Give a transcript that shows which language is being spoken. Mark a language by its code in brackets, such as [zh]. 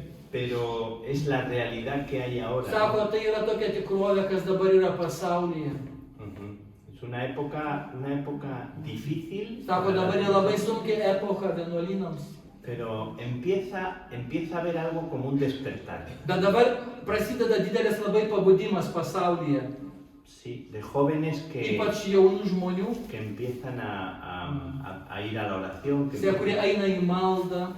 [es] Pero es la realidad que hay ahora. [lt] Sako, tai yra tokia tikrovė, kas dabar yra pasaulyje. [es] Ujú. Es una época difícil. [lt] Sako, dabar yra labai sunkia epocha vienuolynams. [es] Pero empieza a haber algo como un despertar. [lt] Bet dabar prasideda didelis labai pabudimas pasaulyje. [es] Sí, de jóvenes [lt] Ypač jaunų žmonių, [es] que empiezan a ir a la oración. [lt] kurie eina į maldą.